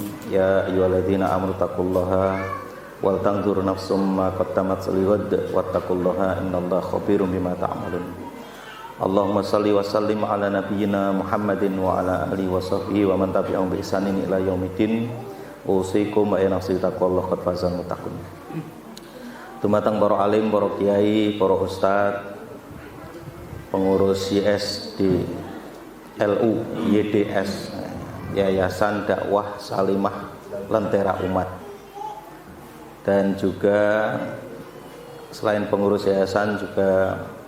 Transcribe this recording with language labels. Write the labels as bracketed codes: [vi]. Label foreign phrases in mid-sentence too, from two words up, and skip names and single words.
[ar] يا أيها الذين آمنوا اتقوا الله ولتنظر نفس ما قدمت لغد واتقوا الله إن الله خبير بما تعملون. اللهم صل وسلم على نبينا محمد وعلى آله وصحبه ومن تبعهم بإحسان إلى يوم الدين. أوصيكم ونفسي تقوى الله قد فاز المتقون. [id] Dumateng para alim, para kiai, para ustaz, pengurus YS di LU YDS, Yayasan Dakwah Salimah Lentera Umat, dan juga selain pengurus yayasan juga